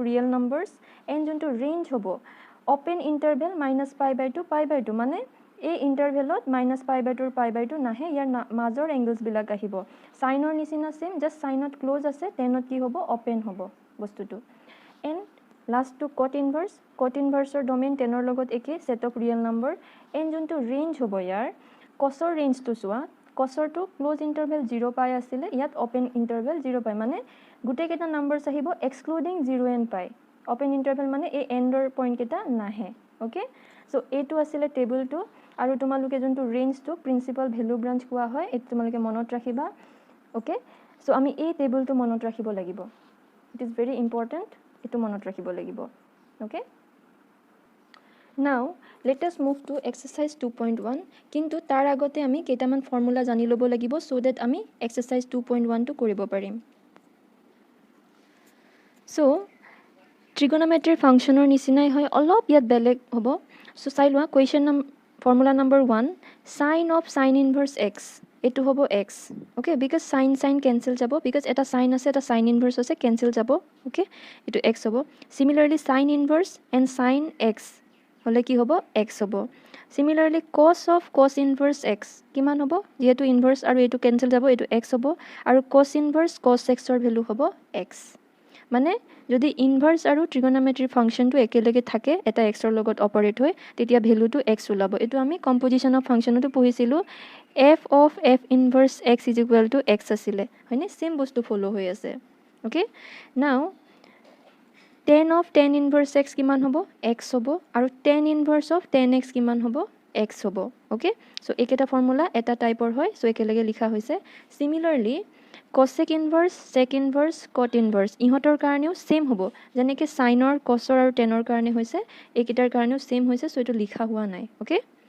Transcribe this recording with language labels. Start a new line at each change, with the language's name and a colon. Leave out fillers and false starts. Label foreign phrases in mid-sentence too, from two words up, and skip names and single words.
English: real numbers and
Assamese: যোনটো ৰেঞ্জ হ'ব
English: open interval
Assamese: -π/2 π/2 মানে এই ইন্টাৰভেলত -π/2 π/2 নাহে ইয়াৰ মাজৰ এংগলস বিলাক আহিব সাইনৰ নিচিনা
English: same just
Assamese: সাইনত ক্লোজ আছে tanত কি হ'ব ওপেন হ'ব বস্তুটো
English: and last to cot inverse
Assamese: ৰ ডমেইন tanৰ লগত একে
English: set of real number and
Assamese: যোনটো ৰেঞ্জ হ'ব ইয়াৰ cosৰ ৰেঞ্জটো চোৱা cosৰটো
English: close interval
Assamese: 0 π আছিল ইয়াত
English: open interval
Assamese: 0 π মানে গুটে কেটা নাম্বাৰস আহিব
English: excluding 0 and π open interval
Assamese: মানে এই এন্ডৰ পইণ্ট কেটা নাহে
English: okay so
Assamese: এটো আছিল টেবুলটো আৰু তোমালোকে যোনটো ৰেঞ্জটো
English: principal value branch
Assamese: কোৱা হয় এটো তোমালোকে মনত ৰাখিবা
English: okay so
Assamese: আমি এই টেবুলটো মনত ৰাখিব লাগিব
English: it is very important
Assamese: এটো মনত ৰাখিব লাগিব ওকে
English: now let us move to exercise 2.1
Assamese: কিন্তু তাৰ আগতে আমি কেইটামান ফৰ্মুলা জানি ল'ব লাগিব
English: so that
Assamese: আমি exercise 2.1 টো কৰিব পাৰিম
English: so trigonometry function
Assamese: ৰ নিচিনাই হয় অলপ ইয়াত বেলেগ হ'ব so চাই লোৱা
English: question formula number 1 sin of sin inverse x
Assamese: এটো হ'ব
English: x okay because sin
Assamese: cancel যাব because এটা sin আছে এটা
English: sin inverse
Assamese: আছে cancel যাব okay এটো x হ'ব
English: similarly sin inverse and sin x
Assamese: হলে কি হ'ব x হ'ব
English: similarly cos of cos inverse x
Assamese: কিমান হ'ব যেহেতু inverse আৰু এটো cancel যাব এটো x হ'ব আৰু
English: cos inverse cos x
Assamese: ৰ ভ্যালু হ'ব x মানে যদি ইনভার্স আৰু
English: trigonometry functionটো
Assamese: একেলগে থাকে এটা x ৰ লগত অপাৰেট হয় তেতিয়া ভ্যালুটো x ওলাব এটো আমি
English: composition of functionটো
Assamese: পঢ়িছিলো
English: f of f inverse x is equal to x
Assamese: আছিল হয়নে সেম বস্তু ফলো হৈ আছে
English: okay now tan of tan inverse x
Assamese: কিমান হ'ব x হ'ব আৰু
English: tan inverse of tan x
Assamese: কিমান হ'ব x হ'ব
English: okay so
Assamese: একেটা ফৰ্মুলা এটা টাইপৰ হয় সো একেলগে লিখা হৈছে
English: similarly cosec inverse sec inverse cot inverse
Assamese: ইহতৰ কাৰণেও সেম হ'ব যেনেকে সাইনৰ cosৰ আৰু tanৰ কাৰণে হৈছে একেটাৰ কাৰণেও সেম হৈছে সো এটো লিখা হোৱা নাই ওকে